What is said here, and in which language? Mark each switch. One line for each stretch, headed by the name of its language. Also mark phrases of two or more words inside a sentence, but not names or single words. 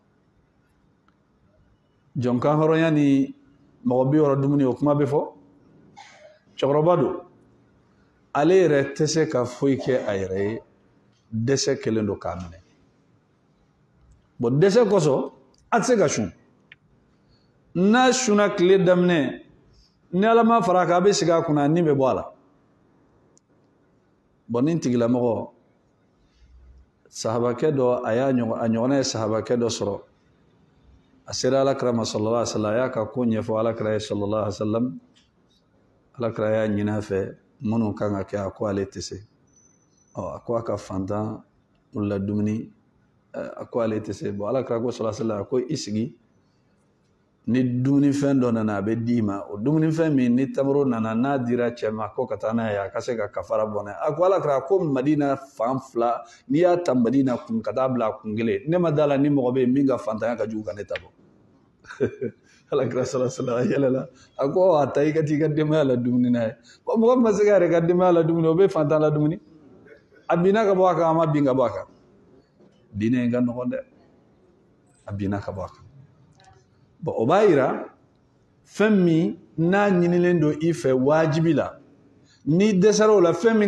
Bambara: jɔn kan hɔrɔnya ni mɔgɔ 60 dumuni o kuma bɛ fɔ cɛkɔrɔba don ale yɛrɛ tɛ se ka foyi kɛ a yɛrɛ ye dɛsɛ kelen don k'a minɛ bon dɛsɛ kosɔn a tɛ se ka sun n'a sunna tile daminɛ ni ala ma fara kan a bɛ sigi a kunna nin bɛ bɔ a la bon nin tigilamɔgɔ sahabakɛ dɔ a ɲɔgɔnna ye sahabakɛ dɔ sɔrɔ a sera alakira ma
Arabic: صلى الله عليه وسلم
Bambara: a y'a ka ko ɲɛfɔ alakira ye
Arabic: صلى الله عليه وسلم
Bambara: alakira y'a ɲini a fɛ minnu kan ka kɛ a ko ale tɛ se a ko a ka fantan la dumuni a ko ale tɛ se bon alakira ko
Arabic: صلى الله عليه وسلم
Bambara: a ko i sigi ni dumunifɛn dɔ nana a bɛ d'i ma o dumunifɛn min ni tamaro nana n'a dira cɛ ma ko ka taa n'a ye a ka se ka kafara bɔ n'a ye a ko alakira ko madina fan fila n'i y'a ta madina kun ka taa bila a kun kelen ne ma d'a la ni mɔgɔ bɛ yen min ka fantanya ka jugu ka ne ta bɔ alakira
Arabic: صلى الله عليه وسلم
Bambara: yɛlɛla a ko a ta i ka t'i ka denbaya la dumuni n'a ye bon mɔgɔ min ma se ka yɛrɛ ka denbaya la dumuni o bɛ fantan la dumuni a binna ka bɔ a kan a ma bin ka bɔ a kan binna in ka nɔgɔn dɛ a binna ka bɔ a kan bon o b'a yira fɛn min n'a ɲinilen don i fɛ wajibi la ni dɛsɛra o la fɛn min